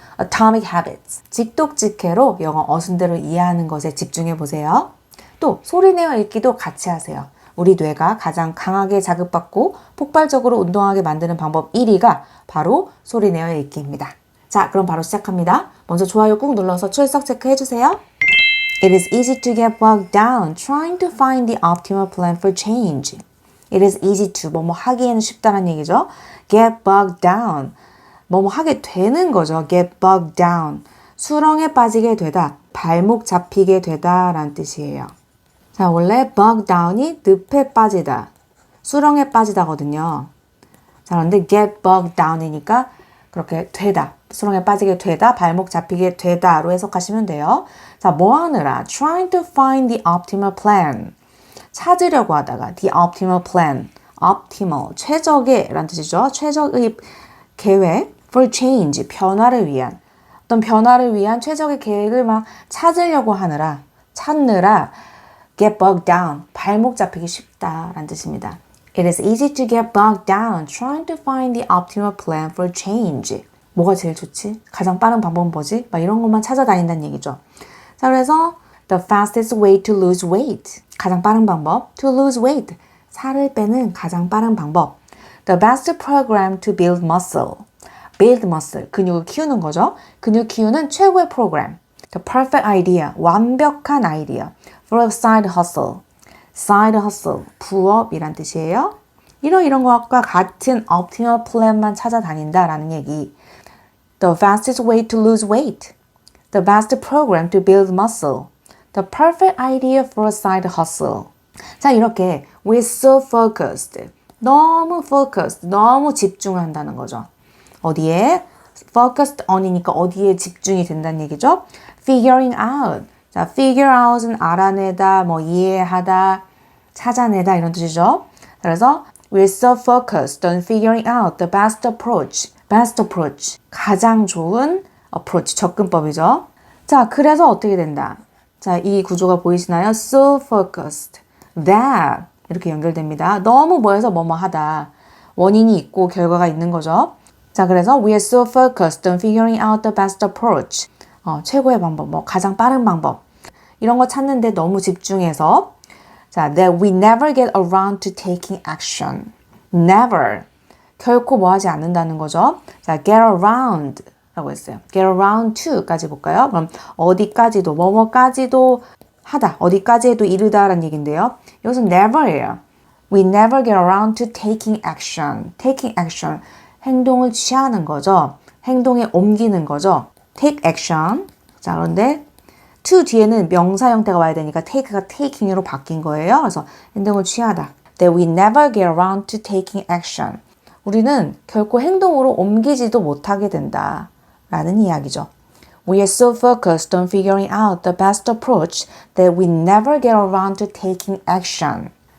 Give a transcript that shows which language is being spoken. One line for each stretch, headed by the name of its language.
Korean: Atomic Habits, 직독직해로 영어 어순대로 이해하는 것에 집중해 보세요. 또 소리내어 읽기도 같이 하세요. 우리 뇌가 가장 강하게 자극받고 폭발적으로 운동하게 만드는 방법 1위가 바로 소리내어 읽기입니다. 자, 그럼 바로 시작합니다. 먼저 좋아요 꾹 눌러서 출석 체크해 주세요.
English: It is easy to get bogged down trying to find the optimal plan for change. It is easy to
Korean: 뭐뭐 하기에는 쉽다는 얘기죠.
English: Get bogged down.
Korean: 뭐뭐 하게 되는 거죠.
English: Get bogged down.
Korean: 수렁에 빠지게 되다, 발목 잡히게 되다 라는 뜻이에요. 자, 원래
English: bogged down
Korean: 이 늪에 빠지다, 수렁에 빠지다거든요. 자, 그런데
English: get bogged down
Korean: 이니까 그렇게 되다, 수렁에 빠지게 되다, 발목 잡히게 되다로 해석하시면 돼요. 자, 뭐 하느라?
English: Trying to find the optimal plan.
Korean: 찾으려고 하다가
English: the optimal plan.
Korean: optimal, 최적의 라는 뜻이죠. 최적의 계획.
English: for change,
Korean: 변화를 위한. 어떤 변화를 위한 최적의 계획을 막 찾으려고 하느라, 찾느라
English: get bogged down,
Korean: 발목 잡히기 쉽다 라는 뜻입니다.
English: It is easy to get bogged down trying to find the optimal plan for change.
Korean: 뭐가 제일 좋지? 가장 빠른 방법은 뭐지? 막 이런 것만 찾아다닌다는 얘기죠. 자, 그래서
English: the fastest way to lose weight.
Korean: 가장 빠른 방법.
English: to lose weight.
Korean: 살을 빼는 가장 빠른 방법.
English: The best program to build muscle. build muscle.
Korean: 근육을 키우는 거죠. 근육 키우는 최고의 프로그램.
English: The perfect idea.
Korean: 완벽한 아이디어.
English: for a side hustle. side hustle.
Korean: 부업이란 뜻이에요. 이런 것과 같은
English: optimal plan
Korean: 만 찾아다닌다라는 얘기.
English: The fastest way to lose weight. The best program to build muscle. The perfect idea for a side hustle.
Korean: 자, 이렇게
English: we're so focused.
Korean: 너무
English: focused.
Korean: 너무 집중한다는 거죠. 어디에? focused on이니까 어디에 집중이 된다는 얘기죠.
English: figuring out.
Korean: 자, figure out은 알아내다, 뭐 이해하다, 찾아내다 이런 뜻이죠. 그래서
English: we're so focused on figuring out the best approach. best approach.
Korean: 가장 좋은
English: approach,
Korean: 접근법이죠. 자, 그래서 어떻게 된다? 자, 이 구조가 보이시나요?
English: So focused that
Korean: 이렇게 연결됩니다. 너무 뭐해서 뭐뭐 하다. 원인이 있고 결과가 있는 거죠.
English: 자, 그래서 we are so focused on figuring out the best approach.
Korean: 최고의 방법, 뭐 가장 빠른 방법. 이런 거 찾는데 너무 집중해서 자,
English: that we never get around to taking action. never.
Korean: 결코 뭐 하지 않는다는 거죠. 자,
English: get around
Korean: 라고 했어요.
English: get around to
Korean: 까지 볼까요? 그럼 어디까지도, 뭐뭐까지도 하다, 어디까지에도 이르다 라는 얘기인데요. 이것은 never예요.
English: We never get around to taking action. taking action.
Korean: 행동을 취하는 거죠. 행동에 옮기는 거죠.
English: take action.
Korean: 자, 그런데 to 뒤에는 명사 형태가 와야 되니까 take가 taking으로 바뀐 거예요. 그래서 행동을 취하다.
English: That we never get around to taking action.
Korean: 우리는 결코 행동으로 옮기지도 못하게 된다 라는 이야기죠.
English: We are so focused on figuring out the best approach that we never get around to taking action.